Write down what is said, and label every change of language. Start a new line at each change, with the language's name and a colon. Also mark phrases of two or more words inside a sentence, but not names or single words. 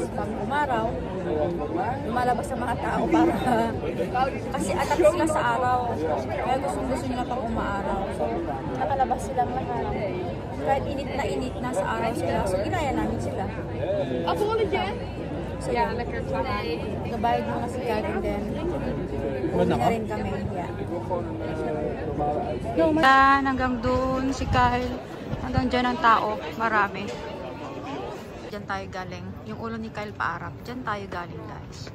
Filipino: Pag umaraw, lumalabas sa mga tao para kasi atat sila sa araw. Kaya gusto nila pag umaaraw. So, nakalabas silang lahat. Kahit init na sa araw sila. So, ginaya namin sila. So,
Dutch: Ja, lekker klaar.
Filipino: nabayad mo na si Kyle
English: and then
Filipino: uwi na rin kami. Yeah. Hanggang doon si Kyle. Hanggang dyan ang tao. Marami. Dyan tayo galing. Yung ulo ni Kyle paarap. Dyan tayo galing guys.